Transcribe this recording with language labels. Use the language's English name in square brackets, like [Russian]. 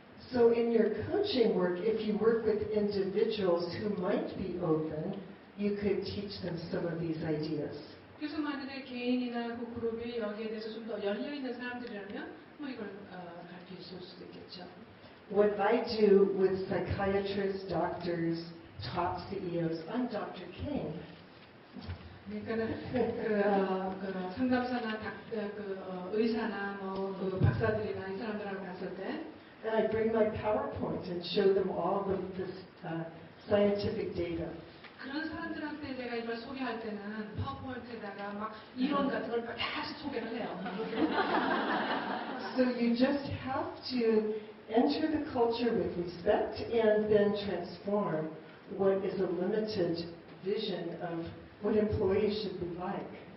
[English] So in your coaching work, if you work with individuals who might be open, you could teach them some of these ideas. [Korean] 그래서 만약에 개인이나 그 그룹이 여기에 대해서 좀 더 열려 있는 사람들이라면 뭐 이걸 가르칠 수도 있겠죠. [English] What I do with psychiatrists, doctors, top CEOs, I'm Dr. Cane. [Korean] 그러니까는 그 상담사나 의사나 그 박사들이나 이 사람들하고 갔을 때 [English] And I bring my PowerPoint and show them all of this scientific data. [Korean] 그런 사람들한테 내가 이걸 소개할 때는 파워포인트에다가 막 이론 같은 걸 다시 소개를 해요. [English] So you just have to enter the culture with respect and then transform what is a limited vision of what employees should be like.